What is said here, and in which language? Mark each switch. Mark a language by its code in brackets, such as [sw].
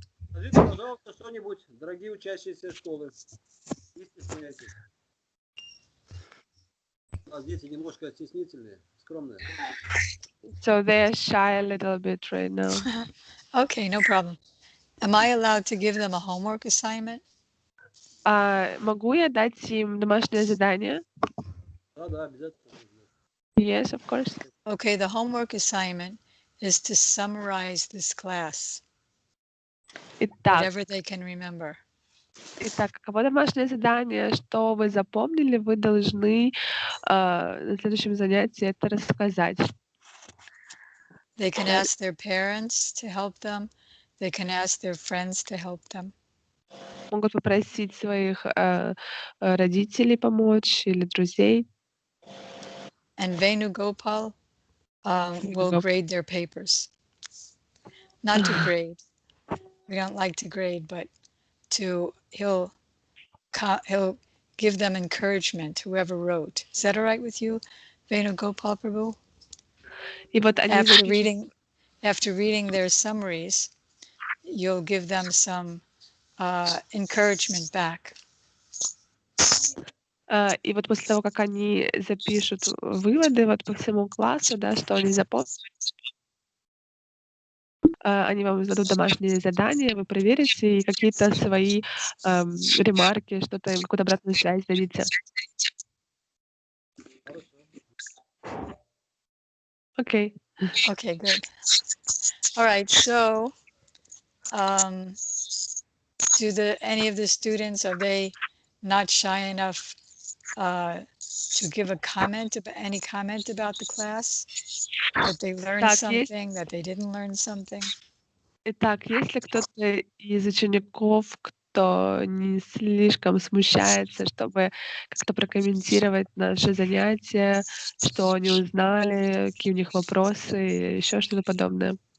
[ru] Скажите, пожалуйста, что-нибудь, дорогие учащиеся школы. Не стесняйтесь. У нас дети немножко стеснительные, скромные. [en] So they are shy a little bit right now. Okay, no problem. Am I allowed to give them a homework assignment? [ru] Могу я дать им домашнее задание? Да, обязательно. [en] Yes, of course. Okay, the homework assignment is to summarize this class. Whatever they can remember. [ru] Итак, каково домашнее задание, что вы запомнили, вы должны на следующем занятии это рассказать. [en] They can ask their parents to help them. They can ask their friends to help them. [ru] Могут попросить своих родителей помочь или друзей. [en] And Venugopal will grade their papers. Not to grade. We don't like to grade, but he'll give them encouragement, whoever wrote. Is that all right with you, Venugopal Prabhu? [ru] И вот они [en] after reading their summaries, you'll give them some encouragement back. [ru] И вот после того, как они запишут выводы вот по всему классу, да, что они запомнили, они вам зададут домашние задания, вы проверите и какие-то свои ремарки, что-то им, какую-то обратную связь дадите. [en] Okay. Okay, good. All right, so do any of the students, are they not shy enough to give any comment about the class? That they learned something, that they didn't learn something? [ru] Итак, есть ли кто-то из учеников, кто не слишком смущается, чтобы как-то прокомментировать наши занятия, что они узнали, какие у них вопросы, еще что-то подобное?